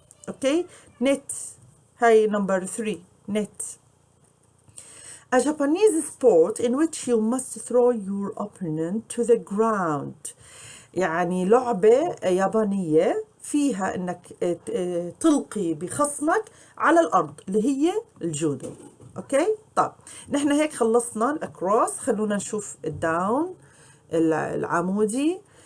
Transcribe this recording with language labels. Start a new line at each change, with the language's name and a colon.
Arabic: اوكي نت، هاي
English: number 3
Arabic: نت.
English: A Japanese sport in which you must throw your opponent to the ground،
Arabic: يعني لعبة يابانية فيها انك تلقي بخصمك على الارض اللي هي الجودو. اوكي طب نحن هيك خلصنا الاكروس، خلونا نشوف الداون العمودي.